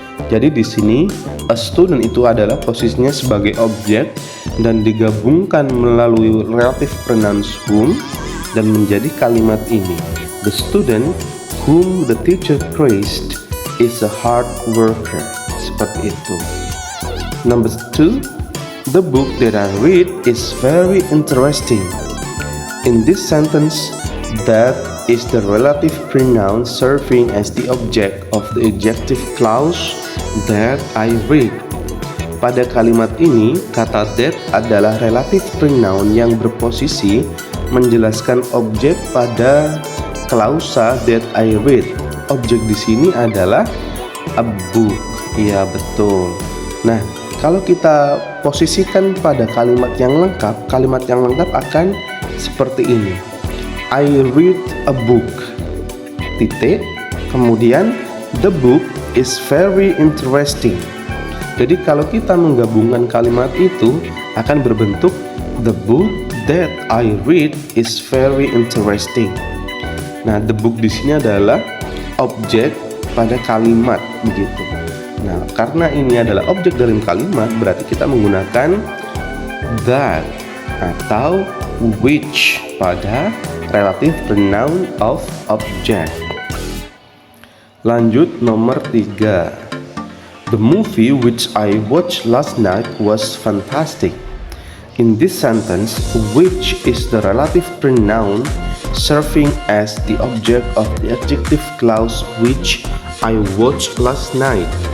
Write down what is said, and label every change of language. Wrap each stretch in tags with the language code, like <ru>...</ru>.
<id>Jadi di sini a student itu adalah posisinya sebagai objek dan digabungkan melalui relative pronouns whom dan menjadi kalimat ini.</id> <en>The student whom the teacher praised is a hard worker.</en> <id>Seperti itu.</id> <en>Number 2, the book that I read is very interesting. In this sentence, that is the relative pronoun serving as the object of the adjective clause that I read.</en> <id>Pada kalimat ini, kata that adalah relative pronoun yang berposisi menjelaskan objek pada klausa that I read. Objek di sini adalah a book. Iya, betul. Nah, kalau kita posisikan pada kalimat yang lengkap akan seperti ini.</id> <en>I read a book,</en> <id>titik, kemudian</id> <en>the book is very interesting.</en> <id>Jadi kalau kita menggabungkan kalimat itu akan berbentuk</id> <en>the book that I read is very interesting.</en> <id>Nah, the book di sini adalah objek pada kalimat begitu. Nah, karena ini adalah objek dalam kalimat, berarti kita menggunakan that atau which pada relative pronoun of object. Lanjut nomor 3.</id> <en>The movie which I watched last night was fantastic. In this sentence, which is the relative pronoun serving as the object of the adjective clause which I watched last night.</en>